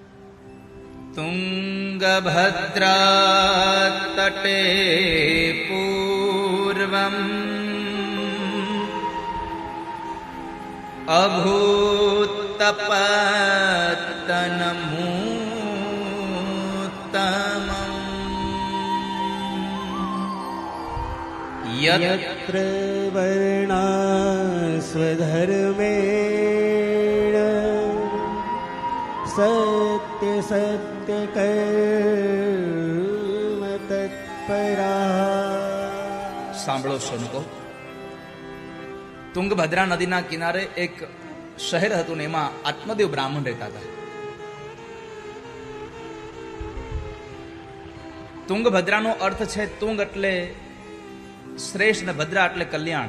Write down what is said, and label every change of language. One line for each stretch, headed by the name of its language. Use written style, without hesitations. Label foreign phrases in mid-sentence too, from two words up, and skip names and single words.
Sanskrit: तुंगभद्रा तटे पूर्वम अभूतपतनमूतमं यत्र वर्णा स्वधर्मेण सत्य सत्य कर्म तत्परा.
Gujarati: સાંભળો શોનકો, તુંગભદ્રા નદીના કિનારે એક શહેર હતું ને એમાં આત્મદેવ બ્રાહ્મણ રહેતા હતા. તુંગભદ્રાનો અર્થ છે તુંગ એટલે શ્રેષ્ઠ ને ભદ્રા એટલે કલ્યાણ.